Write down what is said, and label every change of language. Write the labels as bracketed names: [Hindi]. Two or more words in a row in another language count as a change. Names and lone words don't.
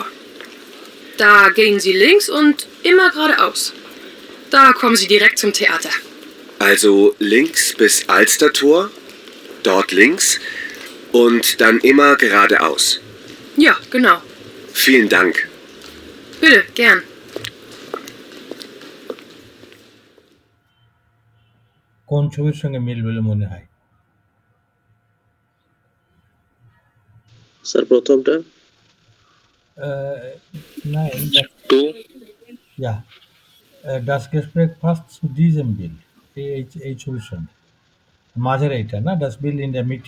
[German] Da gehen Sie links und immer geradeaus. Da kommen Sie direkt zum Theater. Also links bis Alstertor, dort links und dann immer geradeaus. Ja, genau. Vielen Dank. Bitte, gern. [Bangla] কোন ছবির সঙ্গে মিল বলে মনে হয়? স্যার প্রথমটা। [German] Nein, das, 2. ja. Das Gespräch passt zu diesem Bild. [Bangla] এই ছবির সঙ্গে মাঝের এইটা না, [German] das Bild in der Mitte.